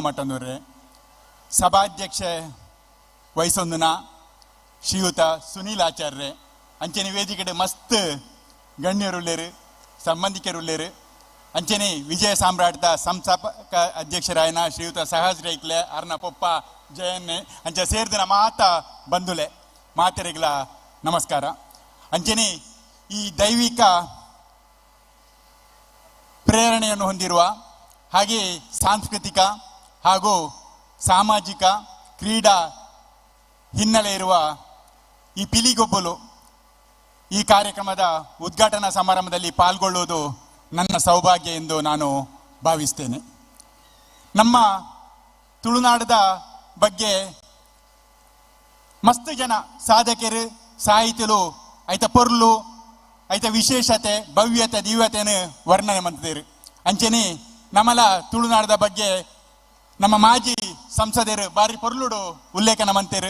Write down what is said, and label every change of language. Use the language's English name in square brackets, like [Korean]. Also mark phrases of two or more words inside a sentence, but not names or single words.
[Tulu] ಮಠಂದವ್ರೆ, ಸಭಾಧ್ಯಕ್ಷೆ ವಯಸ್ಸೊಂದನ ಶ್ರೀಯುತ ಸುನೀಲ್ ಆಚಾರ್ರೆ, ಅಂಚನೆ ವೇದಿಕೆಡೆ ಮಸ್ತ್ ಗಣ್ಯರುಳ್ಳೇರು, ಸಂಬಂಧಿಕರುಳ್ಳೇರು, ಅಂಚನೆ ವಿಜಯ ಸಾಮ್ರಾಟದ ಸಂಸ್ಥಾಪಕ ಅಧ್ಯಕ್ಷರಾಯನ ಶ್ರೀಯುತ ಸಹಜ್ ರೈಕ್ಲೆ ಅರ್ನ ಪೊಪ್ಪ ಜಯನ್ನೆ ಅಂಚೆ ಸೇರಿದ ಮಾತ ಬಂಧುಲೆ ಮಾತೆರೆಗಳ ನಮಸ್ಕಾರ. [Kannada] ಅಂಚನೆ ಈ ದೈವಿಕ ಪ್ರೇರಣೆಯನ್ನು ಹೊಂದಿರುವ ಹಾಗೆ ಸಾಂಸ್ಕೃತಿಕ ಹಾಗೂ ಸಾಮಾಜಿಕ ಕ್ರೀಡಾ ಹಿನ್ನೆಲೆ ಇರುವ ಈ ಪಿಲಿಗೊಬ್ಬಲು ಈ ಕಾರ್ಯಕ್ರಮದ ಉದ್ಘಾಟನಾ ಸಮಾರಂಭದಲ್ಲಿ ಪಾಲ್ಗೊಳ್ಳುವುದು ನನ್ನ ಸೌಭಾಗ್ಯ ಎಂದು ನಾನು ಭಾವಿಸ್ತೇನೆ. [Tulu] ನಮ್ಮ ತುಳುನಾಡದ ಬಗ್ಗೆ ಮಸ್ತ್ ಜನ ಸಾಧಕರು ಸಾಹಿತ್ಯಲು ಐತ ಪೊರ್ಲು ಐತ [Kannada] ವಿಶೇಷತೆ ಭವ್ಯತೆ ದಿವ್ಯತೆಯನ್ನು ವರ್ಣನೆ ಮಾಡ್ತಿದ್ದಾರೆ. [Tulu] ಅಂಚನೆ ನಮ್ಮಲ ತುಳುನಾಡದ ಬಗ್ಗೆ ನಮ್ಮ ಮಾಜಿ ಸಂಸದರು ಬಾರಿ ಪೊರ್ಲುಡು ಉಲ್ಲೇಖನ ಮಂತೇರು.